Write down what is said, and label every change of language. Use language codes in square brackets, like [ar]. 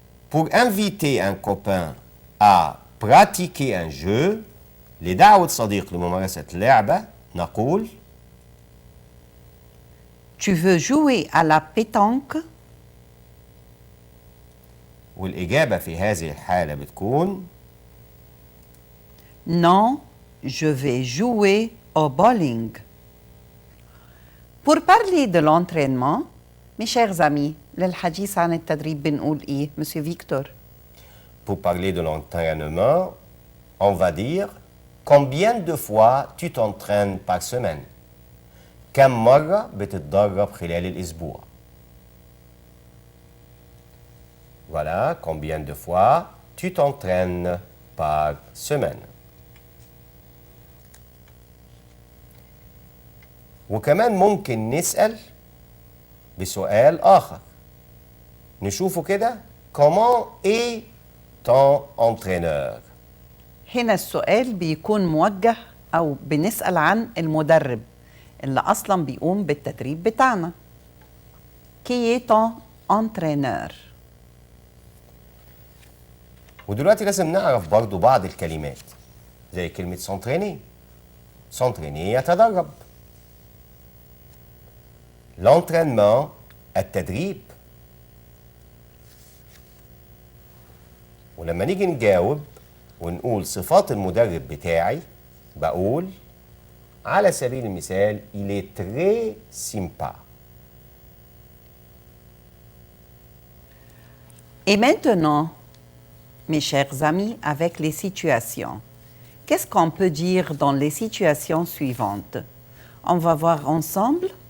[fr] Pour inviter un copain à pratiquer un jeu [ar] لدعوة صديق لممارسة لعبة نقول [fr] Tu veux jouer à la pétanque? [ar] والإجابة في هذه الحالة بتكون [fr] Non, je vais jouer au bowling. Pour parler de l'entraînement, mes chers amis, [ar] للحديث عن التدريب بنقول إيه, [fr] Monsieur Victor? Pour parler de l'entraînement, on va dire combien de fois tu t'entraînes par semaine. [ar] كم مرة بتتدرب خلال الأسبوع. [fr] Voilà, combien de fois tu t'entraînes par semaine. [ar] وكمان ممكن نسأل بسؤال آخر. نشوفه كده. [fr] Comment est ton entraîneur? [ar] هنا السؤال بيكون موجه أو بنسأل عن المدرب اللي أصلاً بيقوم بالتدريب بتاعنا. [fr] Qui est ton entraîneur? [ar] ودلوقتي لازم نعرف برضو بعض الكلمات زي كلمة s'entraîner. [fr] s'entraîner [ar] يتدرب. [fr] l'entraînement [ar] التدريب. ولما نيجي نجاوب ونقول صفات المدرب بتاعي بقول على سبيل المثال [fr] il est très sympa. Et maintenant, mes chers amis, avec les situations. Qu'est-ce qu'on peut dire dans les situations suivantes? On va voir ensemble.